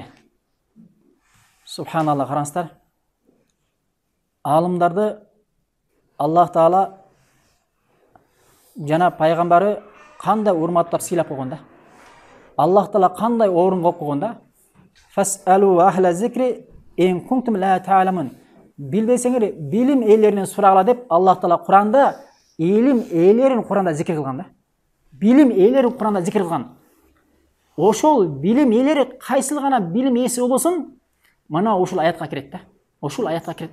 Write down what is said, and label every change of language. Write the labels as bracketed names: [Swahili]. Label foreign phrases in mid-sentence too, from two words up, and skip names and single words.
[Kyrgyz] Субханаллах, караңыздар. Алымдарды Аллах Таала жана пайгамбары кандай урматтап сыйлап койгон да. Аллах Таала кандай орун коюп койгон да. [Arabic] فاسألوا أهل الذكر إن كنتم لا تعلمون. [Kyrgyz] Билбесеңер билим ээлеринен сурагыла деп Аллах Таала Куранда илим ээлерин Куранда зикир кылган да. Билим ээлерин Куранда зикир кылган. Ошол билим ээлери кайсыл гана билим ээси болбосун, мына ушул аятка кирет да. Ушул аятка кирет.